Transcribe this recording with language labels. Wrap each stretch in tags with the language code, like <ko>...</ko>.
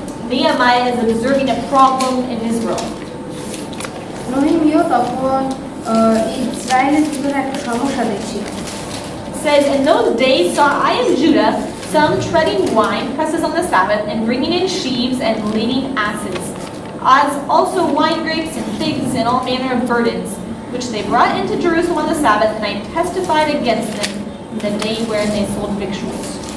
<en>Nehemiah is observing a problem in Israel.</en> <bn>নহিমিয়াও তখন ইসরায়েলের ভিতরে একটা সমস্যা দেখছিল।</bn> <en>It says, in those days saw I in Judah some treading wine presses on the Sabbath and bringing in sheaves and leading asses, as also wine grapes and figs and all manner of burdens, which they brought into Jerusalem on the Sabbath, and I testified against them in the day wherein they sold victuals.</en>